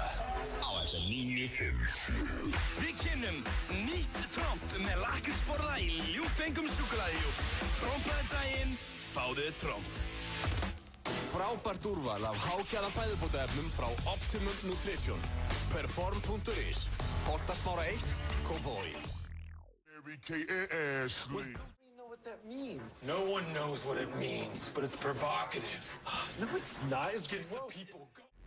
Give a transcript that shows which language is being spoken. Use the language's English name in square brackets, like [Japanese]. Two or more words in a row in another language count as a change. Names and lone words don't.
[Icelandic] Á FM 95. Við kynnum nýtt tromp með lakrísborða í ljúffengum súkkulaðihjúp. Trompaðardaginn, fáðu tromp. Frábært úrval af hágæða fæðubótaefnum frá Optimum Nutrition. Perform.is. Holtasmára 1, Kópavogi. [English] Mary Kate and Ashley. What that means. No one knows what it means, but it's provocative. No, it's not. It gets the people going.